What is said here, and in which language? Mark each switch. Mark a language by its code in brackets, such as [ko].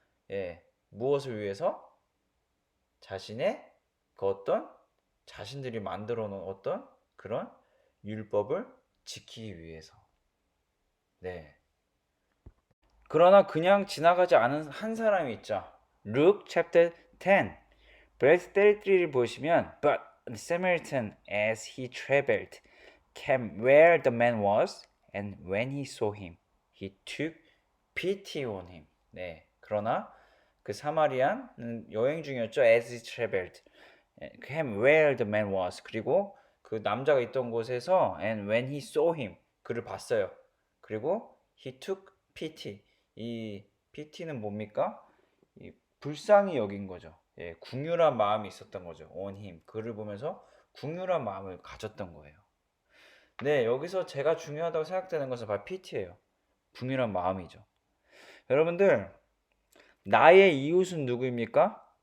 [ko] 예, 무엇을 위해서? 자신의 그 어떤 자신들이 만들어 놓은 어떤 그런 율법을 지키기 위해서. 네. 그러나 그냥 지나가지 않은 한 사람이 있죠. [en] Luke chapter 10 verse 33를 보시면 But the Samaritan as he traveled came where the man was and when he saw him he took pity on him. [ko] 네. 그러나 그 사마리안은 여행 중이었죠. [en] As he traveled came where the man was. [ko] 그리고 그 남자가 있던 곳에서 [en] and when he saw him [ko] 그를 봤어요. [en] 그리고 he took pity. [ko] 이 pity는 뭡니까? 이 불쌍히 여긴 거죠. 예, 궁휼한 마음이 있었던 거죠. [en] on him. [ko] 그를 보면서 궁휼한 마음을 가졌던 거예요. 네, 여기서 제가 중요하다고 생각되는 것은 바로 pity예요. 궁휼한 마음이죠. 여러분들, 나의 이웃은 누구입니까?